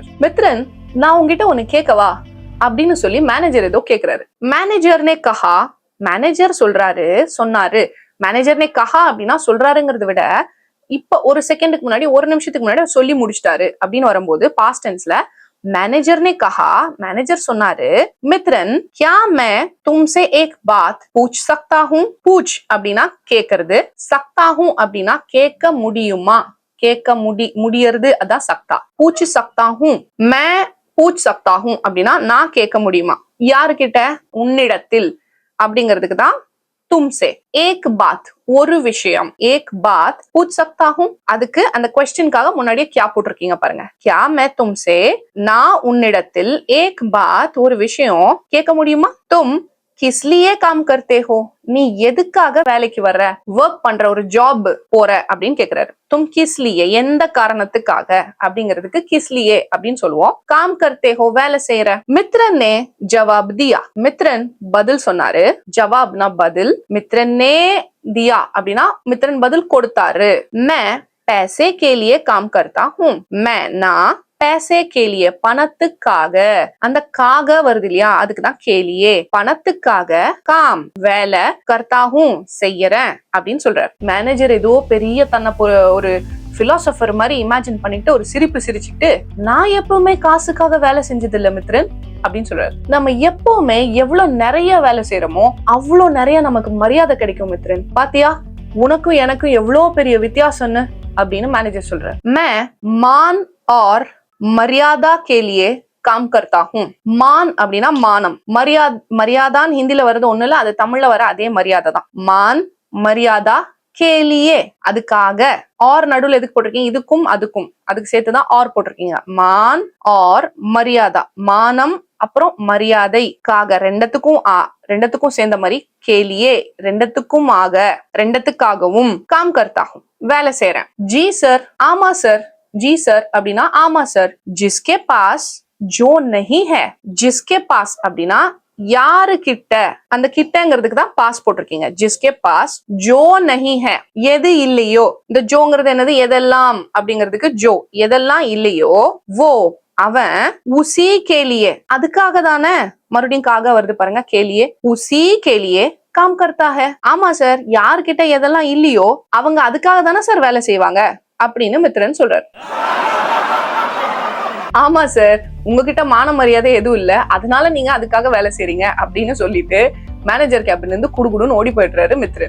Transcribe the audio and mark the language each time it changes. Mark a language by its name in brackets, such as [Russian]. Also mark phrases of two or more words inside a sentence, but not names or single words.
[Tamil] மித்ரன், நான் உங்ககிட்ட ஒண்ணு கேட்கவா அப்படின்னு சொல்லி மேனேஜர் ஏதோ கேக்குறாரு. [Hindi] मैनेजर ने कहा, [Tamil] மேனேஜர் சொன்னாரு. [Hindi] मैनेजर ने कहा [Tamil] அப்படின்னா சொல்றாருங்கிறத விட இப்ப ஒரு செகண்டுக்கு முன்னாடி, ஒரு நிமிஷத்துக்கு முன்னாடி சொல்லி முடிச்சிட்டாரு அப்படின்னு வரும்போது [English] past tense [Hindi] मैनेजर ने कहा, [Tamil] मैनेजर சொன்னாரு, மித்ரன் [Hindi] क्या मैं तुमसे एक बात पूछ सकता हूँ? [Tamil] पूछ அப்படின்னா கேக்குறது, [Hindi] सकता हूँ [Tamil] அப்படின்னா கேட்க முடியுமா, கேட்க முடியறது, அதான் சக்தா. [Hindi] पूछ सकता हूँ, मैं पूछ सकता हूँ [Tamil] அப்படின்னா நான் கேட்க முடியுமா, யாருக்கிட்ட, உன்னிடத்தில் அப்படிங்கிறதுக்கு தான் तुमसे. [Hindi] एक बात [Tamil] ஒரு விஷயம், [Hindi] एक बात पूछ सकता हूँ, [Tamil] அதுக்கு அந்த क्वेश्चनக்காக முன்னாடியே क्या போட்டிருக்கீங்க பாருங்க. [Hindi] क्या मैं तुमसे, [Tamil] நான் உன்னிடத்தில், [Hindi] एक बात [Tamil] ஒரு விஷயம் கேட்க முடியுமா, [Hindi] तुम किस लिए काम करते हो, [Tamil] நீ எதுக்காக வேலைக்கு வர்ற, ஒர்க் பண்ற, ஒரு ஜாப் போற அப்படின்னு கேக்குறாரு. [Hindi] तुम किस लिए [Tamil] எந்த காரணத்துக்காக அப்படிங்கிறதுக்கு [Hindi] किस लिए [Tamil] அப்படின்னு சொல்லுவோம். [Hindi] काम करते हो [Tamil] வேலை செய்யற. [Hindi] மித்ரன் ने जवाब दिया, [Tamil] மித்ரன் பதில் சொன்னாரு. ஜவாப்னா பதில், மித்ரன் [Hindi] ने दिया [Tamil] அப்படின்னா மித்ரன் பதில் கொடுத்தாரு. [Hindi] मैं पैसे के लिए काम करता हूँ, [Tamil] मैं நான் [Hindi] पैसे के लिए [Tamil] பணத்துக்காக, அந்த காக வருது இல்லையா, அதுக்குதான் கேலியே, பணத்துக்காக காம் வேலை, கர்த்தாகும் செய்யறேன் அப்படின்னு சொல்றாரு. மேனேஜர் ஏதோ பெரிய தன்னை ஒரு பிலாசபர் மாதிரி இமேஜின் பண்ணிட்டு ஒரு சிரிப்பு சிரிச்சுட்டு, நான் எப்பவுமே காசுக்காக வேலை செஞ்சது இல்ல மித்ரன் அப்படின்னு சொல்றாரு. நம்ம எப்பவுமே எவ்வளவு நிறைய வேலை செய்யறோமோ அவ்வளவு நிறைய நமக்கு மரியாதை கிடைக்கும் மித்ரன், பாத்தியா உனக்கும் எனக்கும் எவ்வளவு பெரிய வித்தியாசம்னு அப்படின்னு மேனேஜர் சொல்றாரு. [Hindi] मैं मान और मर्यादा के लिए काम करता हूँ. [Tamil] மான் அப்படின்னா மானம், மரியாதான் ஹிந்தில வருது ஒண்ணு இல்ல, அது தமிழ்ல வர அதே மரியாதை தான். [Hindi] मान मर्यादा के लिए [Tamil] அதுக்காக, ஆர் நடுவில் எதுக்கு போட்டிருக்கீங்க, இதுக்கும் அதுக்கும் அதுக்கு சேர்த்துதான் ஆர் போட்டிருக்கீங்க. [Hindi] मान और मर्यादा, [Tamil] மானம் அப்புறம் மரியாதைக்காக, ரெண்டத்துக்கும் சேர்ந்த மாதிரி கேலியே, ரெண்டத்துக்கும் ஆக, ரெண்டத்துக்காகவும், [Hindi] काम करता हूँ [Tamil] வேலை செய்யறேன். [Hindi] जी सर, [Tamil] ஆமா சார், [Hindi] जी सर [Tamil] அப்படின்னா ஆமா சார். [Hindi] जिसके पास जो नहीं है, जिसके पास [Tamil] அப்படின்னா யாரு கிட்ட, அந்த கிட்டங்கிறதுக்கு தான் பாஸ் போட்டிருக்கீங்க. [Hindi] जिसके पास जो नहीं है [Tamil] எது இல்லையோ, இந்த ஜோங்கிறது என்னது, எதெல்லாம் அப்படிங்கிறதுக்கு ஜோ, எதெல்லாம் இல்லையோ, वो அவன், [Hindi] उसी के लिए [Tamil] அதுக்காக தானே, மறுபடியும் காக வருது பாருங்க, கேலியே, [Hindi] उसी के लिए काम करता है. [Tamil] ஆமா சார், யாருக்கிட்ட எதெல்லாம் இல்லையோ அவங்க அதுக்காக தானே சார் வேலை செய்வாங்க அப்படின்னு மித்ரன் சொல்றாரு. ஆமா சார், உங்ககிட்ட மான மரியாதை எதுவும் இல்ல, அதனால நீங்க அதுக்காக வேலை செய்றீங்க அப்படின்னு சொல்லிட்டு மேனேஜர் கேபின்ல இருந்து குடுகுடுன்னு ஓடி போயிடுறாரு மித்ரன்.